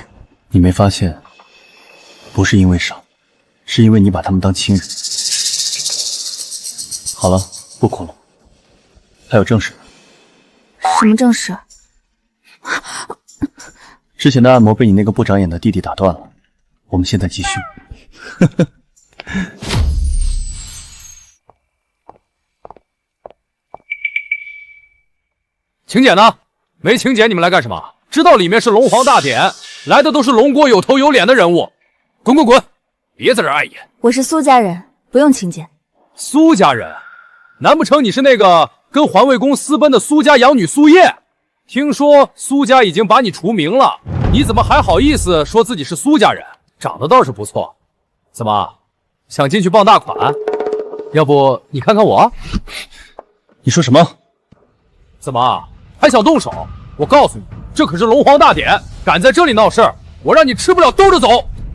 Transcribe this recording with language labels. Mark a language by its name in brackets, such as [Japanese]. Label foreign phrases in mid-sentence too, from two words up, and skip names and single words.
[Chinese] 你沒發現，不是因為傻，是因為你把他們當親人。好了，不哭了。還有正事。什麼正事？之前的按摩被你那個不長眼的弟弟打斷了，我們現在繼續。请柬呢？沒請柬你們來幹什麼？知道裡面是龍皇大典，來的都是龍國有頭有臉的人物。滾滾滾，別在這礙眼。我是蘇家人，不用請柬。蘇家人？難不成你是那個跟環衛宮私奔的蘇家養女蘇葉？聽說蘇家已經把你除名了，你怎麼還好意思說自己是蘇家人？長得倒是不錯，怎麼想進去傍大款？要不你看看我？你說什麼？怎麼還想動手？我告訴你，這可是龍皇大典，敢在這裡鬧事兒，我讓你吃不了兜着走。